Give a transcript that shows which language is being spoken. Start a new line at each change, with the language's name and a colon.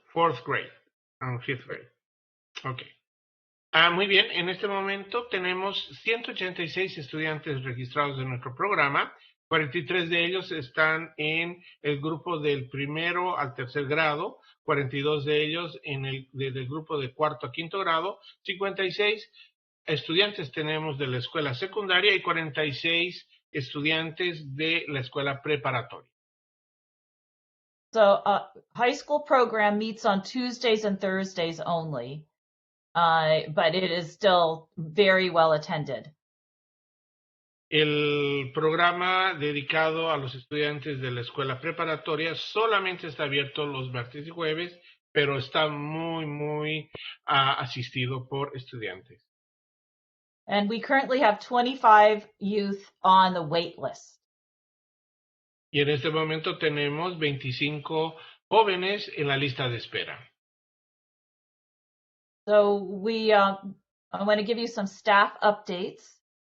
English: Fourth grade and fifth grade. Okay.
Spanish: Muy bien, en este momento tenemos 186 estudiantes registrados en nuestro programa. 43 de ellos están en el grupo del primero al tercer grado, 42 de ellos desde el grupo de cuarto a quinto grado, 56 estudiantes tenemos de la escuela secundaria y 46 estudiantes de la escuela preparatoria.
English: So high school program meets on Tuesdays and Thursdays only, but it is still very well attended.
Spanish: El programa dedicado a los estudiantes de la escuela preparatoria solamente está abierto los martes y jueves, pero está muy asistido por estudiantes.
English: And we currently have 25 youth on the wait list.
Spanish: Y en este momento tenemos 25 jóvenes en la lista de espera.
English: So I want to give you some staff updates.